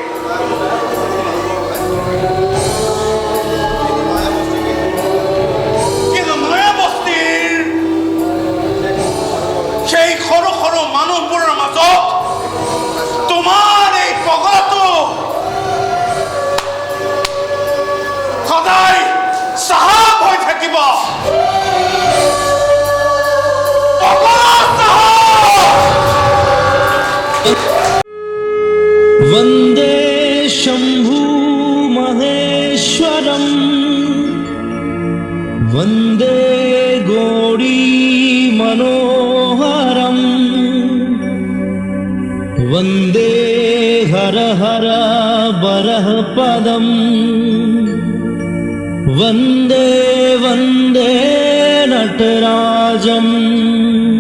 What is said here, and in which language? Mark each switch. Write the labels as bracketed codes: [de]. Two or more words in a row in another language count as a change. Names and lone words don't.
[as] কিন্তু নয়া বস্তিৰ সেই সৰু সৰু মানুহবোৰৰ মাজত তোমাৰ এই পগলাটো সদায় চাহাব হৈ থাকিব [sa] वन्दे शम्भु महेश्वरम् वन्दे गौरी मनोहरम् वन्दे हर हर बरः पदम् वन्दे वन्दे नटराजम्